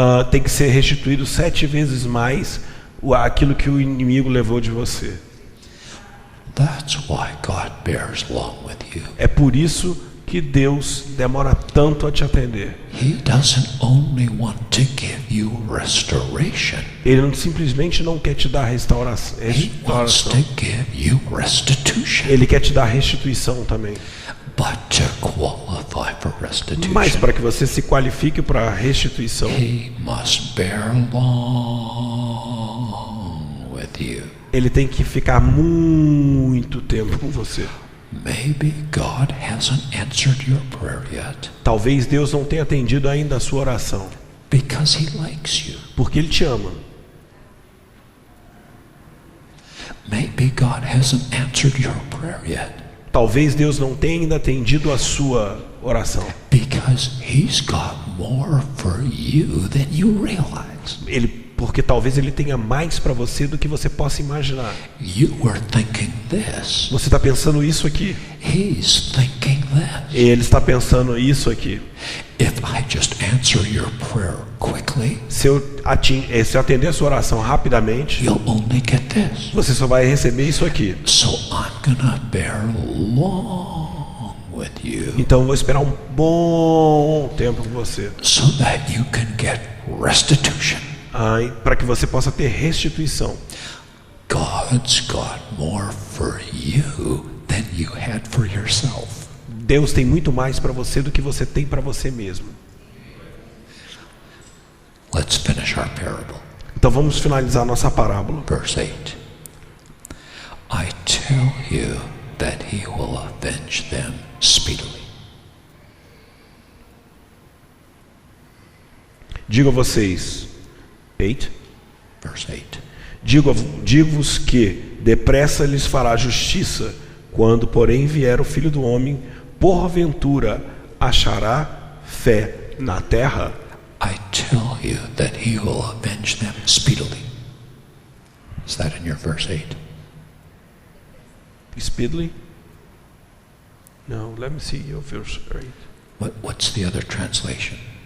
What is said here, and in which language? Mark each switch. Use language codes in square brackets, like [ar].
[pt] Tem que ser restituído 7 vezes mais aquilo que o inimigo levou de você. [en] That's why God bears long with you. [pt] É por isso que Deus demora tanto a te atender. [en] He doesn't only want to give you restoration. [pt] Ele não, simplesmente não quer te dar restauração. [en] He wants to give you restitution. [pt] Ele quer te dar restituição também. [en] But to qualify for restitution, [pt] mas para que você se qualifique para a restituição, [en] He must bear long with you. [pt] Ele tem que ficar muito tempo com você. [en] Maybe God hasn't answered your prayer yet. [pt] Talvez Deus não tenha atendido ainda a sua oração. [en] Because He likes you. [pt] Porque Ele te ama. [en] Maybe God hasn't answered your prayer yet. [pt] Talvez Deus não tenha ainda atendido a sua oração. [en] Because He's got more for you than you realize. [pt] Porque talvez Ele tenha mais para você do que você possa imaginar. [en] You were thinking this. [pt] Você está pensando isso aqui. [en] He's thinking this. [pt] Ele está pensando isso aqui. [en] If I just answer your prayer quickly, [pt] se eu atender a sua oração rapidamente, [en] you'll only get this. [pt] Você só vai receber isso aqui. [en] So I'm gonna bear long with you. [pt] Então eu vou esperar um bom tempo com você. [en] So that you can get restitution. [pt] Para que você possa ter restituição. [en] God's got more for you than you had for yourself. [pt] Deus tem muito mais para você do que você tem para você mesmo. [en] Let's finish our parable. [pt] Então vamos finalizar nossa parábola. [en] Verse 8. I tell you that He will avenge them speedily. [pt] Digo a vocês, 8. [en] Verse 8. [pt] Digo-vos que depressa lhes fará justiça, quando porém vier o Filho do Homem, porventura achará fé na terra? [en] I tell you that He will avenge them speedily. Is that in your verse 8? Speedily? No, let me see your verse 8. What's the other translation?